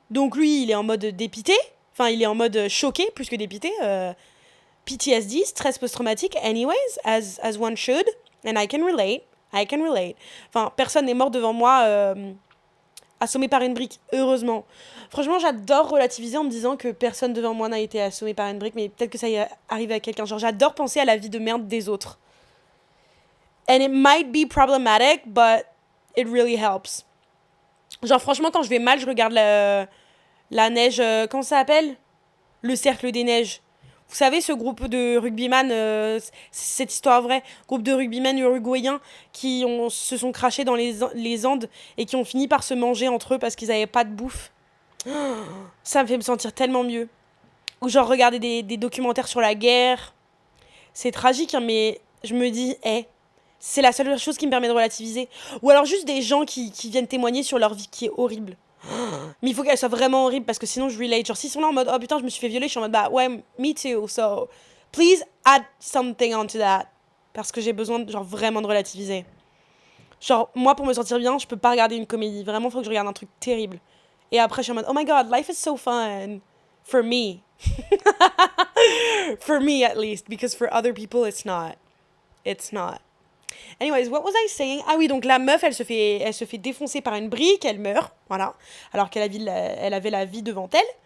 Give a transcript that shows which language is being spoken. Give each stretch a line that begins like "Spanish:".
French: Donc lui, il est en mode dépité, enfin il est en mode choqué plus que dépité, PTSD, stress post-traumatique,
English: anyways, as one should, and I can relate.
French: Enfin, personne n'est mort devant moi assommé par une brique, heureusement. Franchement, j'adore relativiser en me disant que personne devant moi n'a été assommé par une brique, mais peut-être que ça y est arrivé à quelqu'un. Genre, j'adore penser à la vie de merde des autres.
English: And it might be problematic, but it really helps.
French: Genre, franchement, quand je vais mal, je regarde la neige, comment ça s'appelle ? Le cercle des neiges. Vous savez, ce groupe de rugbyman, cette histoire vraie, groupe de rugbyman uruguayens qui se sont crachés dans les Andes et qui ont fini par se manger entre eux parce qu'ils n'avaient pas de bouffe. Ça me fait me sentir tellement mieux. Ou genre regarder des documentaires sur la guerre. C'est tragique, hein, mais je me dis, c'est la seule chose qui me permet de relativiser. Ou alors juste des gens qui viennent témoigner sur leur vie qui est horrible. Mais il faut qu'elle soit vraiment horrible parce que sinon je relate. Genre s'ils sont là en mode, oh putain, je me suis fait violer, je suis en mode, bah ouais, me too.
English: So, please add something onto that.
French: Parce que j'ai besoin, genre, vraiment de relativiser. Genre, moi, pour me sentir bien, je peux pas regarder une comédie. Vraiment, faut que je regarde un truc terrible. Et après, je suis en mode,
English: oh my god, life is so fun. For me. For me, at least. Because for other people, it's not. It's not. Anyways, what was I saying?
French: Ah oui, donc la meuf, elle se fait défoncer par une brique, elle meurt, voilà. Alors elle avait la vie devant elle.